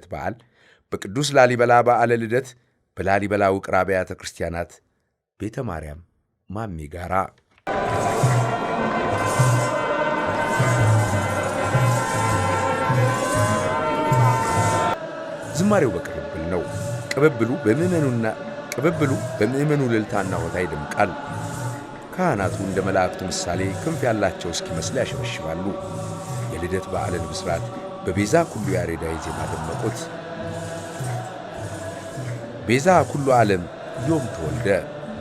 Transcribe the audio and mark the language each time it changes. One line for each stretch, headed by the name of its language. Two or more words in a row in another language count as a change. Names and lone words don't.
Amharic: በዓል በቅዱስ ላሊበላ በዓለ ልደት በላሊበላ ውቅር አብያተ ክርስቲያናት ቤተ ማርያም ማሜ ጋራ ዝማሬው በቅብብል ነው። ቅብብሉ በምእመኑ እልልታና ሆታ ይደምቃል። ካህናቱ እንደ መላእክቱ ምሳሌ ክንፍ ያላቸው እስኪመስል ያሸበሽባሉ። የልደት በዓልን ብስራት በቤዛ ኩሉ ያሬዳዊ ዜማ ደመቁት።
Geez: ቤዛ ኩሉ ዓለም ዮም ተወልደ